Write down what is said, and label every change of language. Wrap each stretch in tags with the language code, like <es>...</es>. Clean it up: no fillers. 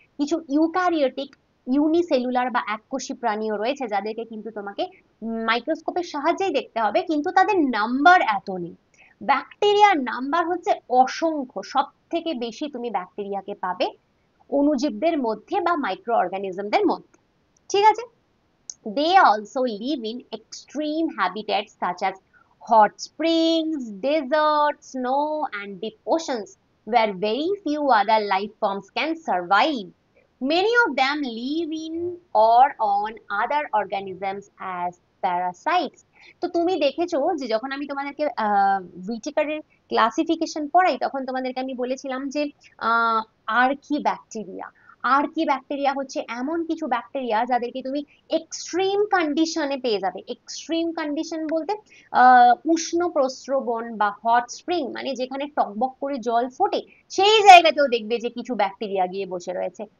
<bn>কিছু eukaryotic unicellular বা এককোষী প্রাণীও রয়েছে যাদেরকে কিন্তু তোমাকে মাইক্রোস্কোপের সাহায্যেই দেখতে হবে, কিন্তু তাদের নাম্বার এত নেই। ব্যাকটেরিয়ার নাম্বার হচ্ছে অসংখ্য। সব থেকে বেশি তুমি ব্যাকটেরিয়াকে পাবে অণুজীবদের মধ্যে বা মাইক্রো অর্গানিজমদের মধ্যে, ঠিক আছে?</bn> <en>They also live in extreme habitats such as hot springs, deserts, snow, and deep oceans, where very few other life forms can survive. Many of them live in or on other organisms as parasites.</en> <bn>তো তুমি দেখেছো যে যখন আমি তোমাদেরকে ভিটিকারের classification পড়াই তখন তোমাদেরকে আমি বলেছিলাম যে আর্কি ব্যাকটেরিয়া। আর্কি ব্যাকটেরিয়া হচ্ছে এমন কিছু ব্যাকটেরিয়া যাদেরকে তুমি এক্সট্রিম কন্ডিশনে পেয়ে যাবে। এক্সট্রিম কন্ডিশন বলতে উষ্ণ প্রস্রবণ বা হট স্প্রিং, মানে যেখানে টকবক করে জল ফোটে সেই জায়গাতেও দেখবে যে কিছু ব্যাকটেরিয়া গিয়ে বসে রয়েছে।</bn>